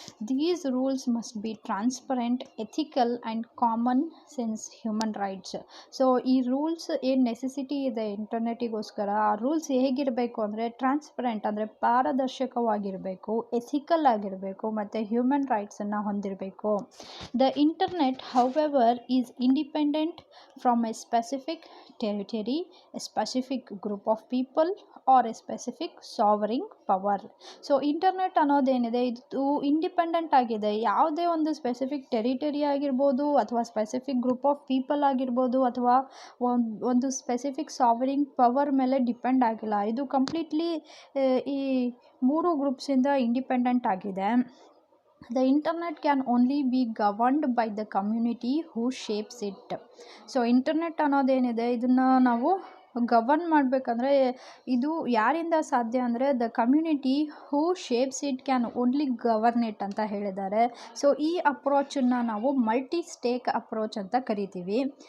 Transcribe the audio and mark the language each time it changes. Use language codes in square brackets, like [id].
[en] These rules must be transparent, ethical and common sense human rights. [kn] So ಈ rules ಏನು necessity ಇದೆ ಇಂಟರ್ನೆಟ್ಟಿಗೋಸ್ಕರ, ಆ rules ಹೇಗಿರಬೇಕು ಅಂದರೆ ಟ್ರಾನ್ಸ್ಪರೆಂಟ್ ಅಂದರೆ ಪಾರದರ್ಶಕವಾಗಿರಬೇಕು, ಎಥಿಕಲ್ ಆಗಿರಬೇಕು, ಮತ್ತು ಹ್ಯೂಮನ್ ರೈಟ್ಸನ್ನು ಹೊಂದಿರಬೇಕು. [en] The internet, however, is independent from a specific territory, a specific group of people, or a specific sovereign power. [kn] So internet ಅನ್ನೋದೇನಿದೆ ಇದು ಇಂಡಿಪೆಂಡೆಂಟ್ ಆಗಿದೆ. ಯಾವುದೇ ಒಂದು ಸ್ಪೆಸಿಫಿಕ್ ಟೆರಿಟರಿ ಆಗಿರ್ಬೋದು, ಅಥವಾ ಸ್ಪೆಸಿಫಿಕ್ ಗ್ರೂಪ್ ಆಫ್ ಪೀಪಲ್ ಆಗಿರ್ಬೋದು, ಅಥವಾ ಒಂದು ಸ್ಪೆಸಿಫಿಕ್ ಸಾವರಿಂಗ್ ಪವರ್ ಮೇಲೆ ಡಿಪೆಂಡ್ ಆಗಿಲ್ಲ. ಇದು ಕಂಪ್ಲೀಟ್ಲಿ ಈ ಮೂರು ಗ್ರೂಪ್ಸಿಂದ ಇಂಡಿಪೆಂಡೆಂಟ್ ಆಗಿದೆ. [en] The internet can only be governed by the community who shapes it. [kn] So internet ಅನ್ನೋದೇನಿದೆ ಇದನ್ನು ನಾವು ಗವರ್ನ್ ಮಾಡಬೇಕಂದ್ರೆ ಇದು ಯಾರಿಂದ ಸಾಧ್ಯ ಅಂದರೆ [en] the community who shapes it can only govern it [kn] ಅಂತ ಹೇಳಿದ್ದಾರೆ. ಸೊ ಈ ಅಪ್ರೋಚನ್ನು ನಾವು ಮಲ್ಟಿ ಸ್ಟೇಕ್ ಅಪ್ರೋಚ್ ಅಂತ ಕರಿತೀವಿ.